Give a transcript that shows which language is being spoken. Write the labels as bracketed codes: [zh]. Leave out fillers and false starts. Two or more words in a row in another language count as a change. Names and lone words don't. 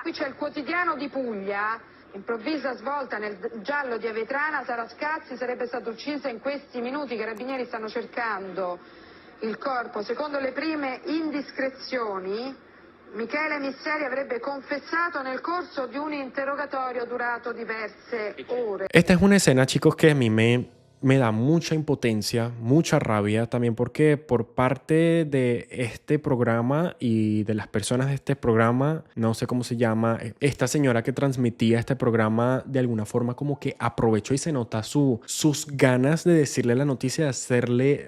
[it] Qui c'è il Quotidiano di Puglia, improvvisa svolta nel giallo di Avetrana, Sara Scazzi sarebbe stata uccisa in questi minuti, i carabinieri stanno cercando il corpo. Secondo le prime indiscrezioni, Michele Misseri avrebbe confessato nel corso di un interrogatorio durato diverse ore. [es] Esta es una escena, chicos, que a mí me da mucha impotencia, mucha rabia, también porque por parte de este programa y de las personas de este programa, no sé cómo se llama, esta señora que transmitía este programa de alguna forma como que aprovechó y se nota sus ganas de decirle la noticia, de hacerle